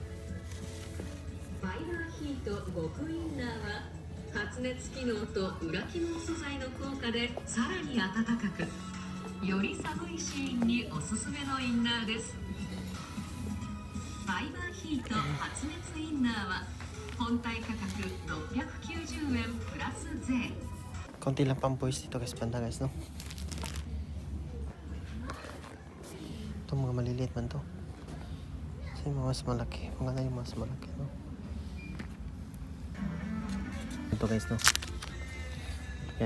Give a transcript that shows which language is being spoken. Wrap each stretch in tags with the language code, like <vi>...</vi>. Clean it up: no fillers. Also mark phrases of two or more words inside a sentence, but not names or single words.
<ja>ファイバーヒート極インナーは発熱機能と裏起毛素材の効果でさらに暖かくより寒いシーンにおすすめのインナーです。ファイバーヒート発熱インナーは本体価格690円プラス税。</ja> <tl>konti lang pambuwis dito guys, banda guys, no? Ito mga maliliit man to. Kasi mga mas malaki. Maganda yung mas malaki, no? Ito guys, no? Yan.</tl>